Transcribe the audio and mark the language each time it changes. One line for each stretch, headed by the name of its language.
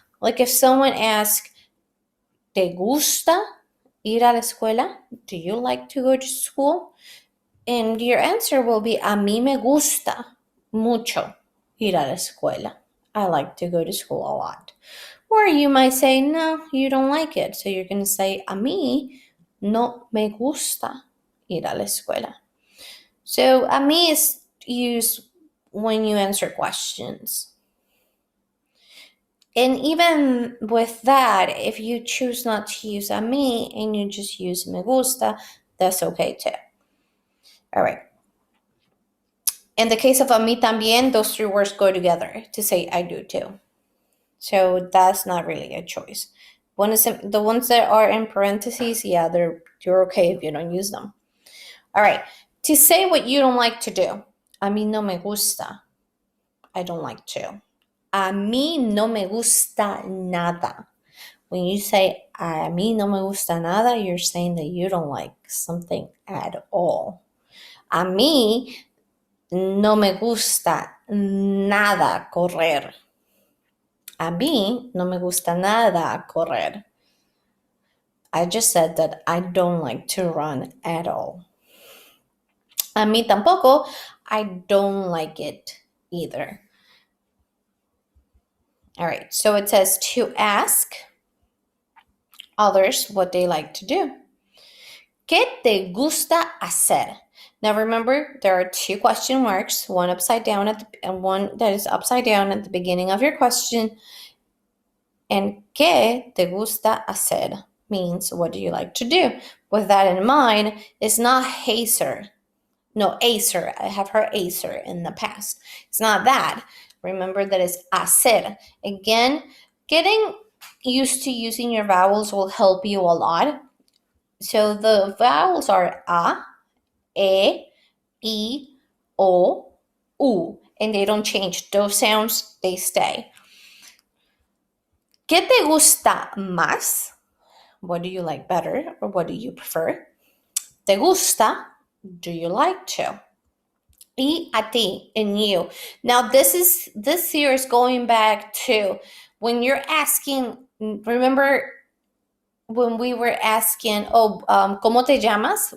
English: Like if someone asks,
Spanish: ¿te gusta ir a la escuela?
English: Do you like to go to school? And your answer will be,
Spanish: a mí me gusta mucho ir a la escuela.
English: I like to go to school a lot. Or you might say, no, you don't like it. So you're going to say,
Spanish: a mí no me gusta ir a la escuela.
English: So a mí is used when you answer questions. And even with that, if you choose not to use a mí and you just use me gusta, that's okay too. All right. In the case of
Spanish: a mí también,
English: those three words go together to say I do too. So that's not really a choice. The ones that are in parentheses, yeah, you're okay if you don't use them. All right. To say what you don't like to do.
Spanish: A mí no me gusta.
English: I don't like to. A mí no me gusta nada. When you say
Spanish: a mí no me gusta nada,
English: you're saying that you don't like something at all.
Spanish: A mí no me gusta nada correr. A mí no me gusta nada correr.
English: I just said that I don't like to run at all.
Spanish: A mí tampoco.
English: I don't like it either. All right, so it says to ask others what they like to do.
Spanish: ¿Qué te gusta hacer?
English: Now remember, there are two question marks, one upside down and one that is upside down at the beginning of your question. And
Spanish: ¿qué te gusta hacer?
English: Means what do you like to do? With that in mind, it's not hacer. No, acer. I have heard acer in the past. It's not that. Remember that it's hacer. Again, getting used to using your vowels will help you a lot. So the vowels are a, e, I, o, u, and they don't change. Those sounds, they stay.
Spanish: ¿Qué te gusta más?
English: What do you like better or what do you prefer?
Spanish: ¿Te gusta?
English: Do you like to?
Spanish: Y a ti,
English: and you. Now this here is going back to when you're asking, remember when we were asking,
Spanish: ¿cómo te llamas?